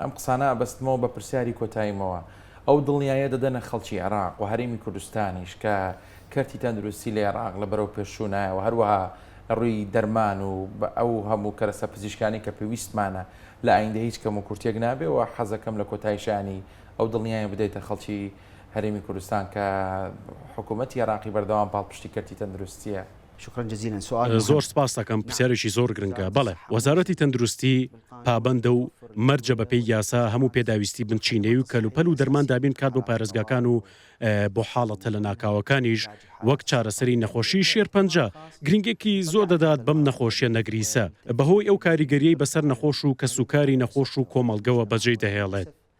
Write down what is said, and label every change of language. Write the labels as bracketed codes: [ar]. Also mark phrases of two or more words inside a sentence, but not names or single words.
[ckb] ئەم قسانە بەستمەوە بە پرسیاری کۆتاییمەوە ئەو دڵنیایە دەدەنە خەڵکی عێراق و هەرێمی کوردستانیش کە کەرتی تەندروستی لە عێراق لە بەرەو پێشوونایەوە هەروەها ڕووی دەرمان و ئەو هەموو کەرەسە پزیشکانی کە پێویستمانە لە ئایندە هیچ کەم و کورتێک نابێ و حەزەکەم لە کۆتاییشانی ئەو دڵنیایە بدەیتە خەڵکی هەرێمی کوردستان کە حکوومەتی عێراقی بەردەوام پاڵپشتی کەرتی تەندروستیە. [ar] شكرا جزيلا. سؤال [ckb] زۆر سپاس دەکەم پرسیارێکی زۆر گرنگە. بەڵێ وەزارەتی تەندروستی پابەندە و مەرجە بە پێی یاسا هەموو پێداویستی بنچینەی و کەلوپەل و دەرمان دابین کات بۆ پارێزگاکان و بۆ حاڵەتە لە ناکاوەکانیش وەک چارەسەری نەخۆشی شێرپەنجە گرنگێکی زۆر دەدات بەم نەخۆشیە نەگریسە بەهۆی ئەو کاریگەریەی بەسەر نەخۆش و کەسوکاری نەخۆش و کۆمەڵگەوە بەجێ دەهێڵێت.